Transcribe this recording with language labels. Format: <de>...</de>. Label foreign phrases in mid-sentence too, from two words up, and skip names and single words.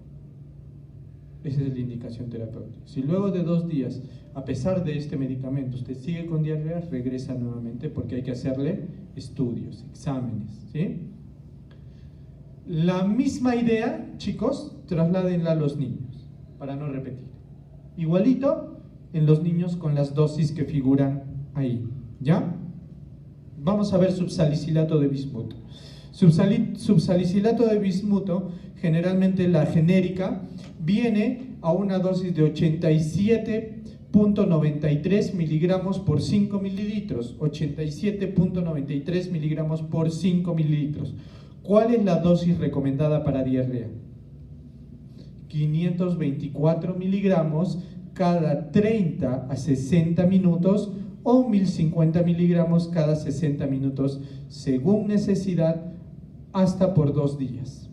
<es>Esa es la indicación terapéutica. Si luego de 2 días, a pesar de este medicamento, usted sigue con diarrea, regresa nuevamente porque hay que hacerle estudios, exámenes, ¿sí? La misma idea, chicos, trasládenla a los niños, para no repetir. Igualito en los niños con las dosis que figuran ahí, ¿ya? Vamos a ver subsalicilato de bismuto. Subsalicilato de bismuto, generalmente la genérica, viene a una dosis de 87 87.93 miligramos por 5 mililitros. 87.93 miligramos por 5 mililitros. ¿Cuál es la dosis recomendada para diarrea? 524 miligramos cada 30 a 60 minutos o 1050 miligramos cada 60 minutos según necesidad, hasta por 2 días.</es>